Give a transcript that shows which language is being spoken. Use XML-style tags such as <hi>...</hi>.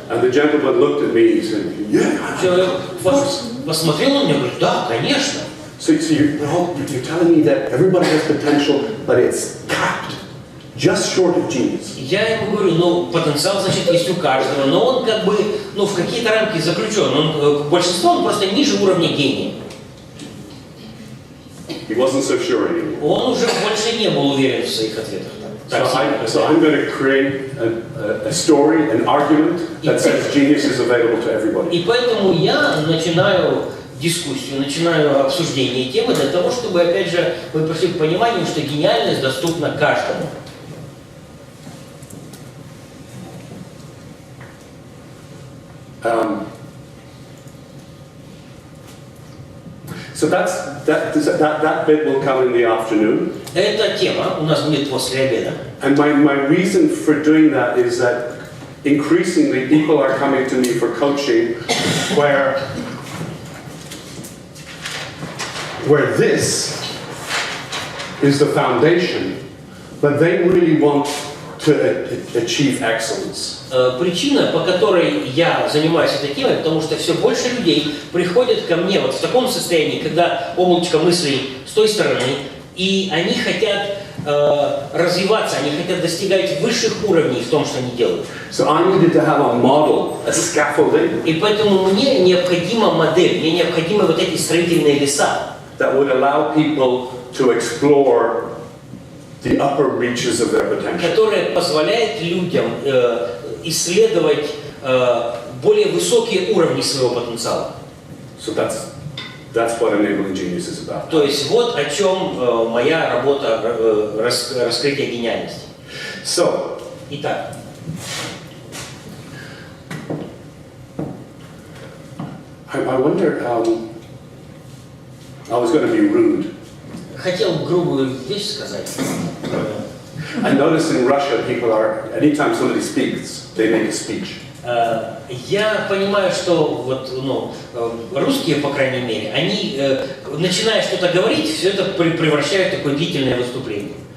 <en>And the gentleman looked at me and said, yeah.</en> <ru>Человек посмотрел на меня и говорит, да, конечно.</ru> <en>So you're telling me that everybody has potential, but it's capped, just short of genius.</en> <ru>Я ему говорю, ну, потенциал, значит, есть у каждого, но он как бы, ну, в какие-то рамки заключен. Большинство, он просто ниже уровня гения.</ru> <en>He wasn't so sure anymore.</en> <ru>Он уже больше не был уверен в своих ответах.</ru> <en>So I'm going to create a story, an argument that says genius is available to everybody.</en> <ru>И поэтому я начинаю дискуссию, начинаю обсуждение темы для того, чтобы, опять же, мы пришли к пониманию, что гениальность доступна каждому.</ru> <en>So that bit will come in the afternoon.</en> <ru>Эта тема у нас будет после обеда.</ru> <en>And my reason for doing that is that increasingly people are coming to me for coaching where this is the foundation, but they really want to achieve excellence.</en> <ru>Причина, по которой я занимаюсь этой темой, потому что все больше людей приходят ко мне вот в таком состоянии, когда облачко мыслей с той стороны, и они хотят развиваться, они хотят достигать высших уровней в том, что они делают.</ru> <en>So I needed to have a model, a scaffolding.</en> <ru>И поэтому мне необходима модель, мне необходимы вот эти строительные леса,</ru> <en>that would allow people to explore the upper reaches of their potential.</en> <ru>которая позволяет людям исследовать более высокие уровни своего потенциала.</ru> <en>So that's what enabling genius is about.</en> <ru>То есть вот о чем моя работа раскрытия гениальности.</ru> <en>So,</en> <ru>Итак,</ru> <en>I wonder. I was going to be rude.</en> <ru>хотел грубую вещь сказать.</ru> <en>I notice in Russia people are, anytime somebody speaks, they make a speech.</en> <ru>Я понимаю, что вот, ну, русские, по крайней мере, они, начиная что-то говорить, все это превращают в такое длительное выступление.</ru>